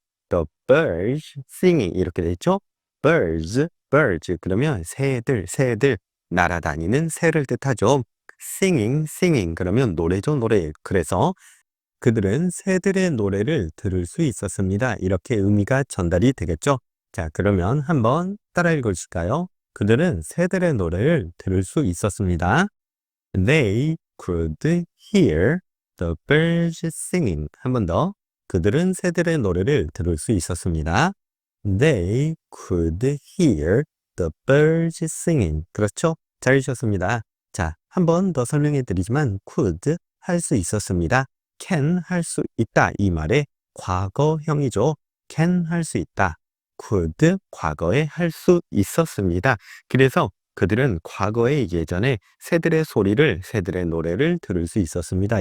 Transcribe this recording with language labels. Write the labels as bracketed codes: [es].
[en] The birds singing [ko] 이렇게 돼 있죠. birds 그러면 새들 날아다니는 새를 뜻하죠. singing 그러면 노래죠, 노래. 그래서 그들은 새들의 노래를 들을 수 있었습니다. 이렇게 의미가 전달이 되겠죠. 자, 그러면 한번 따라 읽어주실까요? 그들은 새들의 노래를 들을 수 있었습니다. [en] They could hear the birds singing. [ko] 한 번 더. 그들은 새들의 노래를 들을 수 있었습니다. [en] They could hear the birds singing. [ko] 그렇죠? 잘 읽으셨습니다. 자, 한 번 더 설명해 드리지만 could 할 수 있었습니다. can 할 수 있다 이 말의 과거형이죠. can 할 수 있다. could 과거에 할 수 있었습니다. 그래서 그들은 과거에 예전에 새들의 노래를 들을 수 있었습니다.